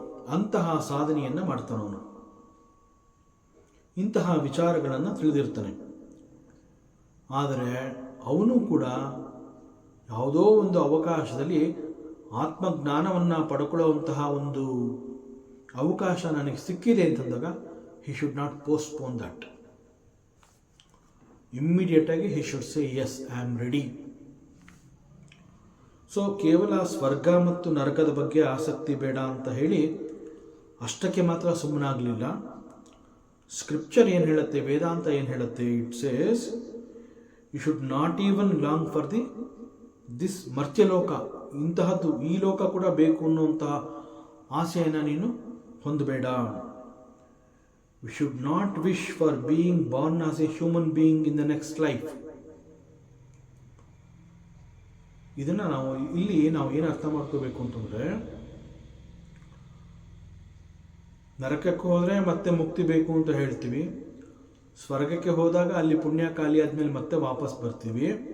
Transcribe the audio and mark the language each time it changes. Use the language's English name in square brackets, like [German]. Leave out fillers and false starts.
[Kannada] ಅಂತಹ ಸಾಧನೆಯನ್ನು ಮಾಡ್ತಾನವನು. ಇಂತಹ ವಿಚಾರಗಳನ್ನು ತಿಳಿದಿರ್ತಾನೆ. ಆದರೆ ಅವನು ಕೂಡ ಯಾವುದೋ ಒಂದು ಅವಕಾಶದಲ್ಲಿ ಆತ್ಮಜ್ಞಾನವನ್ನು ಪಡ್ಕೊಳ್ಳುವಂತಹ ಒಂದು ಅವಕಾಶ ನನಗೆ ಸಿಕ್ಕಿದೆ ಅಂತಂದಾಗ [English] he should not postpone that. Immediately he should say, yes, I am ready. [Kannada] So ಕೇವಲ ಸ್ವರ್ಗ ಮತ್ತು ನರಕದ ಬಗ್ಗೆ ಆಸಕ್ತಿ ಬೇಡ ಅಂತ ಹೇಳಿ ಅಷ್ಟಕ್ಕೆ ಮಾತ್ರ ಸುಮ್ಮನಾಗಲಿಲ್ಲ. ಸ್ಕ್ರಿಪ್ಚರ್ ಏನು ಹೇಳುತ್ತೆ, ವೇದಾಂತ ಏನು ಹೇಳುತ್ತೆ, [English] It says you should not even long for this ಮರ್ತ್ಯಲೋಕ. [Kannada] ಇಂತಹದ್ದು ಈ ಲೋಕ ಕೂಡ ಬೇಕು ಅನ್ನುವಂತಹ ಆಸೆಯನ್ನು ನೀನು ಹೊಂದಬೇಡ. [English] We should not wish for being born as a human being in the next life. [Kannada] ಇದನ್ನು ನಾವು ಏನು ಅರ್ಥ ಮಾಡ್ಕೋಬೇಕು ಅಂತಂದರೆ, ನರಕಕ್ಕೆ ಹೋದರೆ ಮತ್ತೆ ಮುಕ್ತಿ ಬೇಕು ಅಂತ ಹೇಳ್ತೀವಿ, ಸ್ವರ್ಗಕ್ಕೆ ಹೋದಾಗ ಅಲ್ಲಿ ಪುಣ್ಯ ಖಾಲಿ ಆದಮೇಲೆ ಮತ್ತೆ ವಾಪಸ್ ಬರ್ತೀವಿ.